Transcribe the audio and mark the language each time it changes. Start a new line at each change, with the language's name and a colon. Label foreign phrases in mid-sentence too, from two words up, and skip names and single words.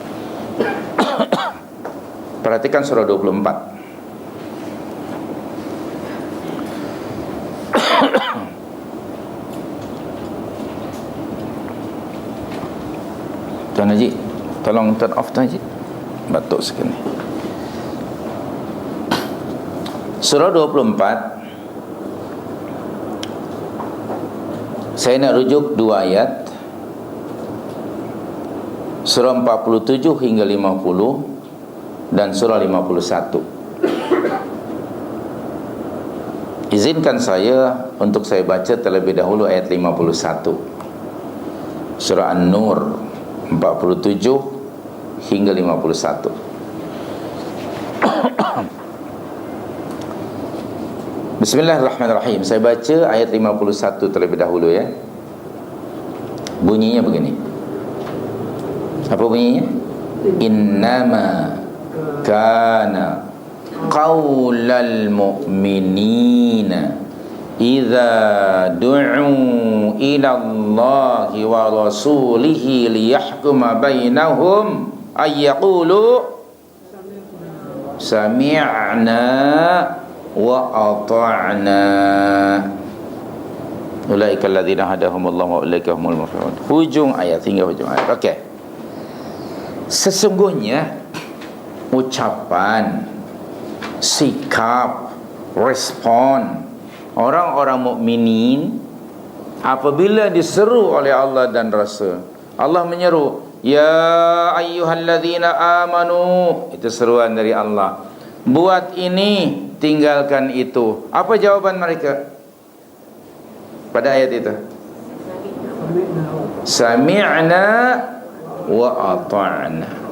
Malay: Perhatikan surah 24. Tuan Haji, tolong
English: turn off
Malay: Tuan Haji, batuk sekali. Surah 24, saya nak rujuk dua ayat, surah 47 hingga 50 dan surah 51. Izinkan saya untuk saya baca terlebih dahulu ayat 51, surah An-Nur 47 hingga 51.
Arabic: بسم الله الرحمن الرحيم.
Malay: Saya baca ayat 51 terlebih dahulu ya. Bunyinya begini. Apa bunyinya?
Arabic: إنما كان قول المؤمنين إذا دعوا إلى الله ورسوله ليحكم بينهم أن يقولوا سمعنا وأطعنا أولئك الذين هداهم الله وأولئك هم المفلحون.
Malay: Hujung ayat hingga hujung ayat. Okey. Sesungguhnya ucapan, sikap, respon orang-orang mukminin apabila diseru oleh Allah dan Rasul. Allah menyeru,
Arabic: يا أيها الذين آمنوا,
Malay: itu seruan dari Allah. Buat ini, tinggalkan itu. Apa jawaban mereka pada ayat itu?
Arabic: سمعنا وأطعنا.